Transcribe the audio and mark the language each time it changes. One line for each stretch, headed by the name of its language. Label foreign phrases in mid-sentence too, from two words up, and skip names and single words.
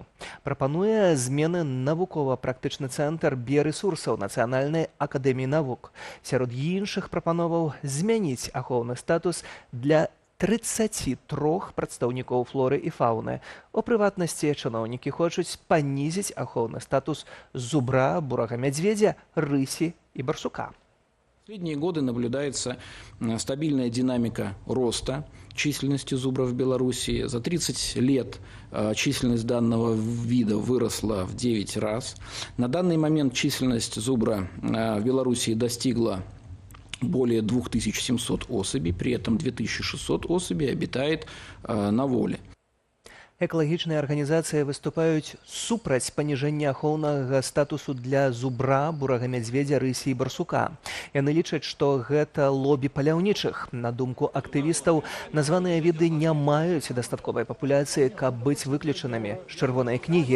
Belarusian: Прапануе змены навукова-практычны цэнтр біярэсурсаў Нацыянальнай акадэміі навук. Сярод іншых прапановаў змяніць ахоўны статус для 33 прадстаўнікоў флоры і фауны. У прыватнасці, чыноўнікі хочуць панізіць ахоўны статус зубра, бурага мядзведзя, рысі і барсука.
Russian: В последние годы наблюдается стабильная динамика роста численности зубров в Беларуси. За 30 лет численность данного вида выросла в 9 раз. На данный момент численность зубра в Беларуси достигла более 2700 особей, при этом 2600 особей обитает на воле.
Belarusian: Экалагічныя арганізацыі выступаюць супраць паніжэння ахоўнага статусу для зубра, бурага мядзведзя, рысі і барсука. Яны лічаць, што гэта лобі паляўнічых. На думку актывістаў, названыя віды не маюць дастатковай папуляцыі, каб быць выключанымі з чырвонай кнігі.